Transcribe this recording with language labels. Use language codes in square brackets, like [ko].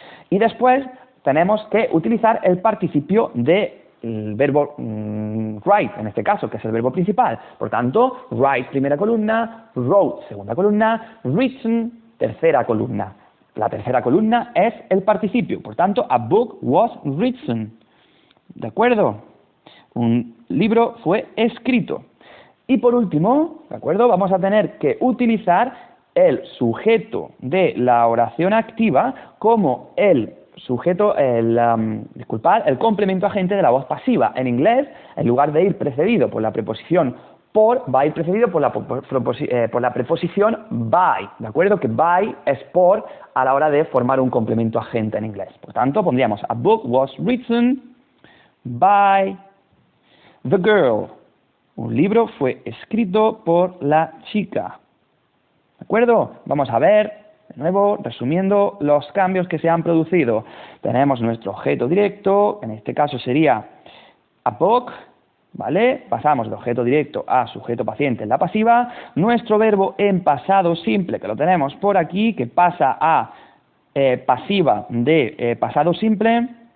[es] Y después tenemos que utilizar el participio del verbo write, en este caso, que es el verbo principal. Por tanto, write, primera columna, wrote, segunda columna, written, tercera columna. La tercera columna es el participio. Por tanto, [en] a book was written. [es] ¿De acuerdo? Un libro fue escrito. Y por último, ¿de acuerdo?, vamos a tener que utilizar el sujeto de la oración activa como el sujeto, el complemento agente de la voz pasiva. En inglés, en lugar de ir precedido por la preposición por, va a ir precedido por la preposición by, ¿de acuerdo? Que by es por a la hora de formar un complemento agente en inglés. Por tanto, pondríamos [en] a book was written by the girl. [es] Un libro fue escrito por la chica. ¿De acuerdo? Vamos a ver, de nuevo, resumiendo los cambios que se han producido. Tenemos nuestro objeto directo, en este caso sería [en] a book, [es] ¿vale? Pasamos del objeto directo a sujeto paciente en la pasiva. Nuestro verbo en pasado simple, que lo tenemos por aquí, que pasa a pasiva de pasado simple.